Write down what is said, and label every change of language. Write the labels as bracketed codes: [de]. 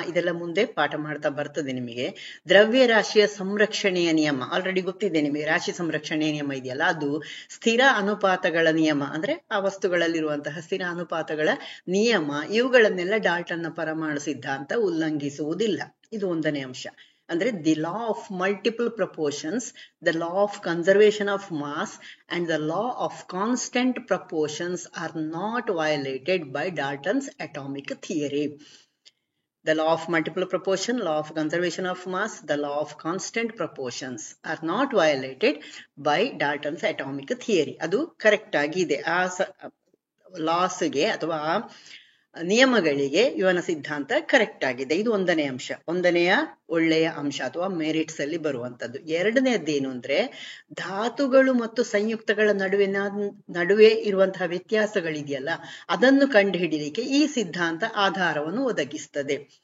[kn] ಇದೆಲ್ಲ ಮುಂದೆ ಪಾಠ ಮಾಡ್ತಾ ಬರ್ತದೆ ನಿಮಗೆ. ದ್ರವ್ಯ ರಾಶಿಯ ಸಂರಕ್ಷಣೆಯ ನಿಯಮ ಆಲ್ರೆಡಿ ಗೊತ್ತಿದೆ ನಿಮಗೆ, ರಾಶಿ ಸಂರಕ್ಷಣೆಯ ನಿಯಮ ಇದೆಯಲ್ಲ, ಅದು ಸ್ಥಿರ ಅನುಪಾತಗಳ ನಿಯಮ ಅಂದ್ರೆ ಆ ವಸ್ತುಗಳಲ್ಲಿರುವಂತಹ ಸ್ಥಿರ ಅನುಪಾತಗಳ ನಿಯಮ, ಇವುಗಳನ್ನೆಲ್ಲ ಡಾಲ್ಟನ್ನ ಪರಮಾಣು ಸಿದ್ಧಾಂತ ಉಲ್ಲಂಘಿಸುವುದಿಲ್ಲ. ಇದು ಒಂದನೇ ಅಂಶ. ಅಂದ್ರೆ [en] The law of multiple proportions, the law of conservation of mass and the law of constant proportions are not violated by Dalton's atomic theory. The law of multiple proportion, law of conservation of mass, the law of constant proportions are not violated by Dalton's atomic theory. [kn] ಅದು correct ಆಗಿದೆ. ಆ ಲಾಸ್ಗೆ ಅಥವಾ ನಿಯಮಗಳಿಗೆ ಇವನ ಸಿದ್ಧಾಂತ correct ಆಗಿದೆ. ಇದು ಒಂದನೇ ಅಂಶ, ಒಂದನೆಯ ಒಳ್ಳೆಯ ಅಂಶ ಅಥವಾ ಮೆರಿಟ್ಸ್ ಅಲ್ಲಿ ಬರುವಂತದ್ದು. ಎರಡನೇದ್ದೇನು ಅಂದ್ರೆ ಧಾತುಗಳು ಮತ್ತು ಸಂಯುಕ್ತಗಳ ನಡುವೆ ಇರುವಂತಹ ವ್ಯತ್ಯಾಸಗಳಿದೆಯಲ್ಲ, ಅದನ್ನು ಕಂಡುಹಿಡಿಯಲಿಕ್ಕೆ ಈ ಸಿದ್ಧಾಂತ ಆಧಾರವನ್ನು ಒದಗಿಸ್ತದೆ.